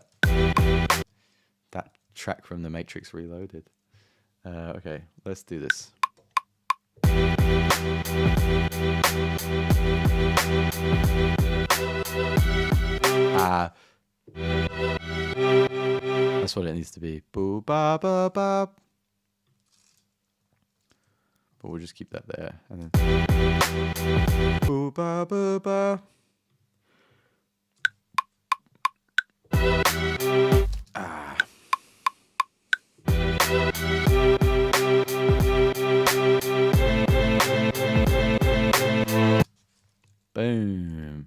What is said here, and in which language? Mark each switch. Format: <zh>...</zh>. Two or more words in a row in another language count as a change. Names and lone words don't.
<en>That track from The Matrix Reloaded. Okay, let's do this. That's what it needs to be. Boo ba ba ba. But we'll just keep that there. And then boo ba ba ba. Boom.</en>